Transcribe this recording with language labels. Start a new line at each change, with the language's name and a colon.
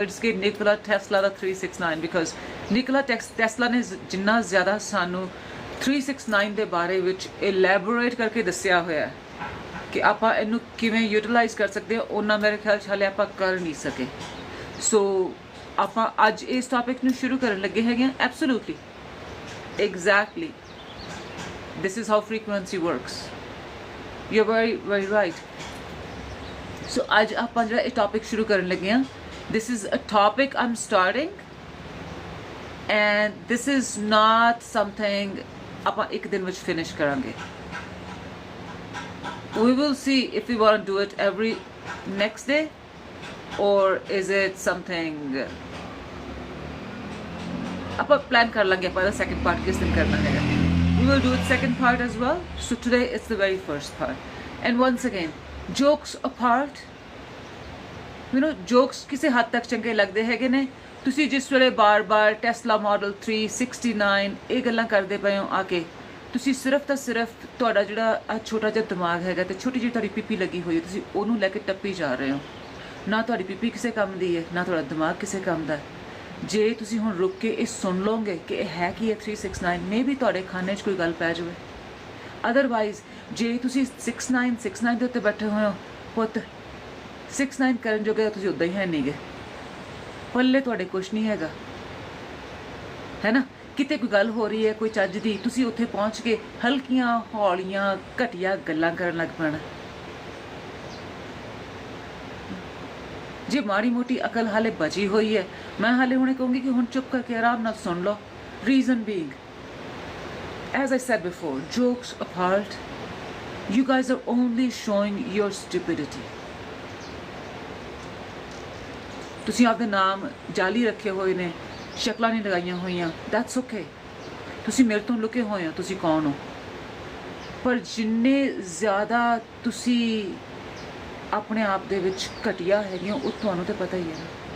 Punjabi: ਕਿ Nikola Tesla ਦਾ 369 because Nikola Tesla ਨੇ ਜਿੰਨਾ ਜ਼ਿਆਦਾ ਸਾਨੂੰ 369 ਦੇ ਬਾਰੇ ਵਿੱਚ ਇਲੈਬੋਰੇਟ ਕਰਕੇ ਦੱਸਿਆ ਹੋਇਆ ਹੈ ਕਿ ਆਪਾਂ ਇਹਨੂੰ ਕਿਵੇਂ ਯੂਟਿਲਾਈਜ਼ ਕਰ ਸਕਦੇ ਹਾਂ, ਉਹਨਾਂ ਮੇਰੇ ਖਿਆਲ 'ਚ ਹਾਲੇ ਆਪਾਂ ਕਰ ਨਹੀਂ ਸਕੇ। ਸੋ ਆਪਾਂ ਅੱਜ ਇਸ ਟੌਪਿਕ ਨੂੰ ਸ਼ੁਰੂ ਕਰਨ ਲੱਗੇ ਹੈਗੇ ਹਾਂ।
English: Absolutely exactly this is how frequency works. You're very right.
Punjabi: So ਅੱਜ ਆਪਾਂ ਜਿਹੜਾ ਇਹ ਟੌਪਿਕ ਸ਼ੁਰੂ ਕਰਨ ਲੱਗੇ ਹਾਂ,
English: this is a topic I'm starting and this is not something
Punjabi: ਆਪਾਂ ਇੱਕ ਦਿਨ ਵਿੱਚ ਫਿਨਿਸ਼ ਕਰਾਂਗੇ।
English: We will see if we want to do it every next day or is it something
Punjabi: ਆਪਾਂ ਪਲਾਨ ਕਰ ਲਾਂਗੇ ਆਪਾਂ ਦਾ ਸੈਕੰਡ ਪਾਰਟ ਕਿਸ ਦਿਨ ਕਰਨਾ ਹੈਗਾ।
English: We will do it second part as well. So today it's the very first part. And once again, jokes apart, you know, jokes
Punjabi: ਕਿਸੇ ਹੱਦ ਤੱਕ ਚੰਗੇ ਲੱਗਦੇ ਹੈਗੇ ਨੇ। ਤੁਸੀਂ ਜਿਸ ਵੇਲੇ ਬਾਰ-ਬਾਰ ਟੈਸਲਾ ਮਾਡਲ 369 ਇਹ ਗੱਲਾਂ ਕਰਦੇ ਪਏ ਹੋ ਆ ਕੇ, ਤੁਸੀਂ ਸਿਰਫ ਤਾਂ ਸਿਰਫ ਤੁਹਾਡਾ ਜਿਹੜਾ ਛੋਟਾ ਜਿਹਾ ਦਿਮਾਗ ਹੈਗਾ ਤੇ ਛੋਟੀ ਜਿਹੀ ਤੁਹਾਡੀ ਪੀਪੀ ਲੱਗੀ ਹੋਈ ਹੈ, ਤੁਸੀਂ ਉਹਨੂੰ ਲੈ ਕੇ ਟੱਪੀ ਜਾ ਰਹੇ ਹੋ। ਨਾ ਤੁਹਾਡੀ ਪੀਪੀ ਕਿਸੇ ਕੰਮ ਦੀ ਹੈ, ਨਾ ਤੁਹਾਡਾ ਦਿਮਾਗ ਕਿਸੇ ਕੰਮ ਦਾ ਹੈ। ਜੇ ਤੁਸੀਂ ਹੁਣ ਰੁਕ ਕੇ ਇਹ ਸੁਣ ਲਓਗੇ ਕਿ ਇਹ ਹੈ ਕੀ ਹੈ 369, ਮੇ ਵੀ ਤੁਹਾਡੇ ਖਾਨੇ 'ਚ ਕੋਈ ਗੱਲ ਪੈ ਜਾਵੇ। ਅਦਰਵਾਈਜ਼ ਜੇ ਤੁਸੀਂ 69 ਦੇ ਉੱਤੇ ਬੈਠੇ ਹੋਏ ਹੋ ਪੁੱਤ, 69 ਕਰਨ ਜੋਗੇ ਤੁਸੀਂ ਉੱਦਾਂ ਹੀ ਹੈ ਨਹੀਂਗੇ, ਪੱਲੇ ਤੁਹਾਡੇ ਕੁਛ ਨਹੀਂ ਹੈਗਾ, ਹੈ ਨਾ। ਕਿਤੇ ਕੋਈ ਗੱਲ ਹੋ ਰਹੀ ਹੈ ਕੋਈ ਚੱਜ ਦੀ, ਤੁਸੀਂ ਉੱਥੇ ਪਹੁੰਚ ਕੇ ਹਲਕੀਆਂ ਹੌਲੀਆਂ ਘਟੀਆ ਗੱਲਾਂ ਕਰਨ ਲੱਗ ਪੈਣਾ। ਜੇ ਮਾੜੀ ਮੋਟੀ ਅਕਲ ਹਾਲੇ ਬਚੀ ਹੋਈ ਹੈ, ਮੈਂ ਹਾਲੇ ਹੁਣੇ ਕਹੂੰਗੀ ਕਿ ਹੁਣ ਚੁੱਪ ਕਰਕੇ ਆਰਾਮ ਨਾਲ ਸੁਣ ਲਓ।
English: Reason being, as I said before, jokes apart, you guys are only showing your stupidity.
Punjabi: ਤੁਸੀਂ ਆਪਦੇ ਨਾਮ ਜਾਲੀ ਰੱਖੇ ਹੋਏ ਨੇ, ਸ਼ਕਲਾਂ ਨਹੀਂ ਲਗਾਈਆਂ ਹੋਈਆਂ,
English: that's okay.
Punjabi: ਤੁਸੀਂ ਮੇਰੇ ਤੋਂ ਲੁਕੇ ਹੋਏ ਹੋ, ਤੁਸੀਂ ਕੌਣ ਹੋ। ਪਰ ਜਿੰਨੇ ਜ਼ਿਆਦਾ ਤੁਸੀਂ ਆਪਣੇ ਆਪ ਦੇ ਵਿੱਚ ਘਟੀਆ ਹੈਗੀਆਂ, ਉਹ ਤੁਹਾਨੂੰ ਤਾਂ ਪਤਾ ਹੀ ਹੈ ਨਾ।